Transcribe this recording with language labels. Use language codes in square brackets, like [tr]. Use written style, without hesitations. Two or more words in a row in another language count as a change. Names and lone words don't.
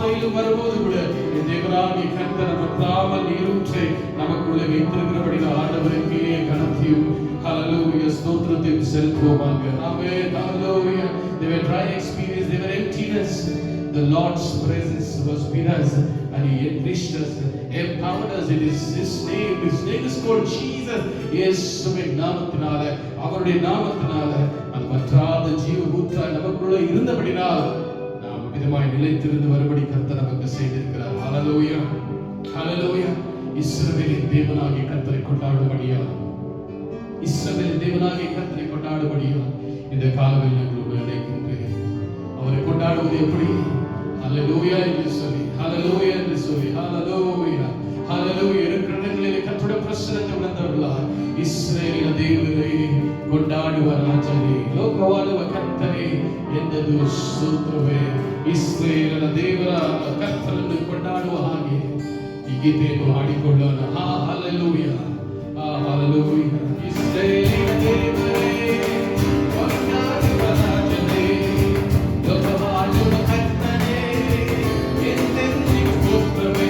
[ta] எங்கும் வரும்போது கூட தேவனாகிய கர்த்தர் பற்றாமல் நீரூற்றை நமக்குள்ளே வைத்திருக்கிறபடினால் ஆண்டவருக்கே கனத்தையும் ஹalleluya ஸ்தோத்திரத்தையும் செலுத்துவோமாக. ஆமென். ஹalleluya. [en] They were dry experience, they were emptiness. The Lord's presence was with us and He enriched us, empowered us. It is His name is called Jesus. [ta] இயேசுவின் நாமத்தினால, அவருடைய நாமத்தினால அந்த வற்றாத ஜீவ ஊற்றாய் நமக்குள்ள இருந்தபடினால் நாம் விதமாய் நிலைத்திருந்து வரும்படி கர்த்தர் நமக்கு செய்திருக்கிறார். ஹalleluya. ஹalleluya. இஸ்ரவேலின் தேவனாகிய கர்த்தரை கொண்டாடும்படியா, இஸ்ரவேலின் தேவனாகிய கர்த்தரை கொண்டாடும்படியா இந்த காலத்தில் நாங்கள் அழைக்கின்றேன். அவரை கொண்டாடுவது எப்படி? ஹalleluya என்று சொல்லி, ஹalleluya என்று சொல்லி, ஹalleluya ஹalleluya இருக்கிற இடங்களிலே கர்த்தருடைய பிரசன்னத்தை உணர்ந்தவர்களாய் இஸ்ரவேலின் தேவனை கொண்டாடுவ ராஜனே, லோகவாழுவ கர்த்தரே [kn] ಎಂದೆಂದು ಸ್ತೋತ್ರವೇ. ಇಸ್ರಾಯೇಲನ ದೇವರ ಕರ್ತನನ್ನು ಕೊಂಡಾಡುವ ಹಾಗೆ ಈ ಗೀತೆಯನ್ನು ಹಾಡಿಕೊಳ್ಳೋಣ. ಹಲ್ಲೆಲೂಯ, ಹಲ್ಲೆಲೂಯ. ಇಸ್ರಾಯೇಲಿನ ದೇವರೇ ಕೊಂಡಾಡುವ ರಾಜನೇ, ಲೋಕವಾಳುವ ಕರ್ತನೇ ಎಂದೆಂದಿಗೂ ಸ್ತೋತ್ರವೇ.